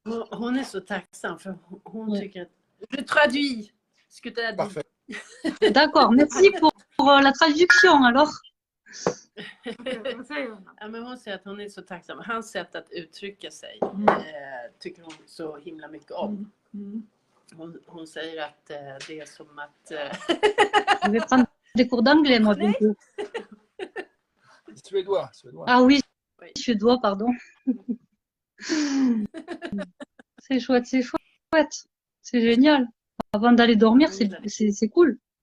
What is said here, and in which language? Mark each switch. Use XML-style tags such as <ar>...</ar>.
<sv>Hon är så tacksam för hon tycker att...</sv> <fr>Je traduis ce que tu as dit. Parfait. D'accord, merci pour la traduction, alors.</fr> <sv>Ja, men hon säger att hon är så tacksam. Hans sätt att uttrycka sig tycker hon så himla mycket om. Hon säger att det är som att...</sv> <fr>Je vais prendre des cours d'anglais, moi, bientôt. Suédois. Ah oui, suédois, pardon. C'est chouette, c'est chouette. C'est génial. Avant d'aller dormir, c'est cool.</fr>